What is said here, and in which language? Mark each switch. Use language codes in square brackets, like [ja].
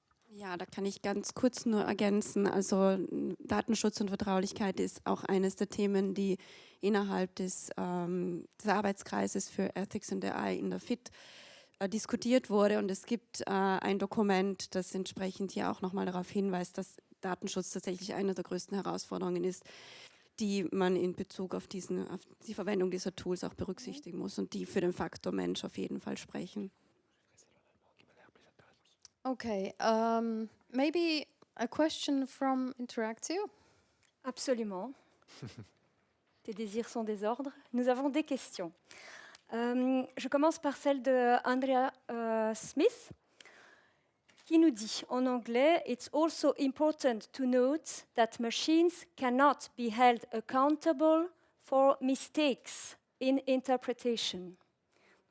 [de] Ja, da kann ich ganz kurz nur ergänzen. Also Datenschutz und Vertraulichkeit ist auch eines der Themen, die innerhalb des Arbeitskreises für Ethics and AI in der FIT diskutiert wurde, und es gibt ein Dokument, das entsprechend hier auch nochmal darauf hinweist, dass Datenschutz tatsächlich eine der größten Herausforderungen ist, die man in Bezug auf die Verwendung dieser Tools auch berücksichtigen muss und die für den Faktor Mensch auf jeden Fall sprechen. [en] Okay, maybe a question from Interactio? [fr] Absolument. Tes désirs sont des ordres. Nous avons des questions. Je commence par celle de Andrea Smith, qui nous dit en anglais « [en] It's also important to note that machines cannot be held accountable for mistakes in interpretation ».